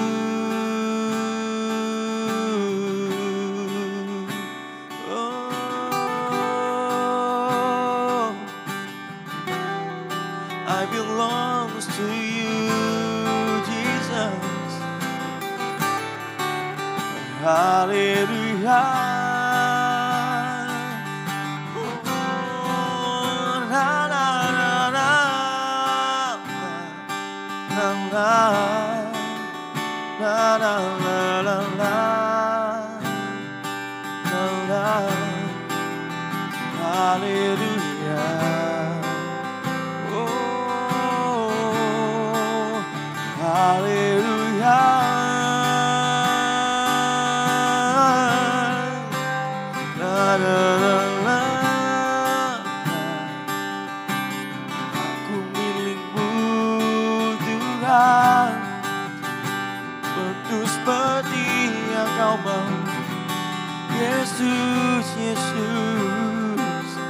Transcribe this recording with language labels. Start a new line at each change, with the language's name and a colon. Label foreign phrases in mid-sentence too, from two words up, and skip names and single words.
English: Oh, I belong to you, Jesus. Hallelujah. Oh, na, na, na, na. Na, na. Na, na, na, na, na. Na, na. Hallelujah. Oh, hallelujah. Na, na, na, na.
Indonesian: Aku milikmu Tuhan, betul seperti yang kau mau. Yesus, Yesus.